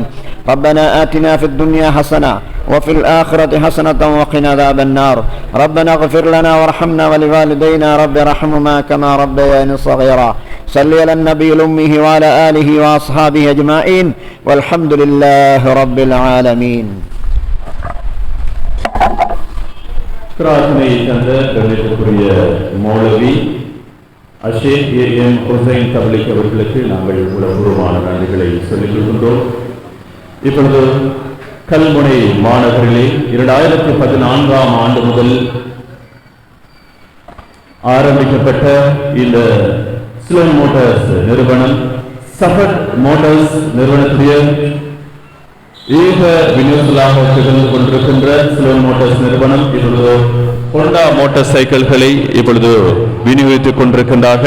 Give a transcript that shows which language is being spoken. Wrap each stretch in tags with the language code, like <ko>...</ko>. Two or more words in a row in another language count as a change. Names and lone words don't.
<ar>ربنا آتنا في الدنيا حسنة وفي الآخرة حسنة وقنا عذاب النار. ربنا اغفر لنا وارحمنا ولوالدينا رب ارحمهما كما ربياني صغيرا. صل على النبي الأمي وعلى آله وأصحابه أجمعين والحمد لله رب العالمين.</ar> <ta>பிரார்த்தனை தந்த கருத்துக்குரிய மௌலவி ஷேக் A.M. ஹுசைன் தபலிக் அவர்களுக்கு நாங்கள் உளப்பூர்வமான நன்றிகளை சொல்லிக் கொள்கின்றோம். இப்பொழுது கல்முனை மாநகரிலே 2014ஆம் ஆண்டு முதல் ஆரம்பிக்கப்பட்ட இந்த சிலோன் மோட்டார்ஸ் நிறுவனம் சஃபட் மோட்டார்ஸ் நிறுவனத்துடைய ஏக விநியோகங்களாக திகழ்ந்து கொண்டிருக்கின்ற சிலோன் மோட்டார்ஸ் நிறுவனம் இப்பொழுது ஹோண்டா மோட்டார் சைக்கிள்களை இப்பொழுது விநியோகித்துக் கொண்டிருக்கின்றார்கள்.</ta>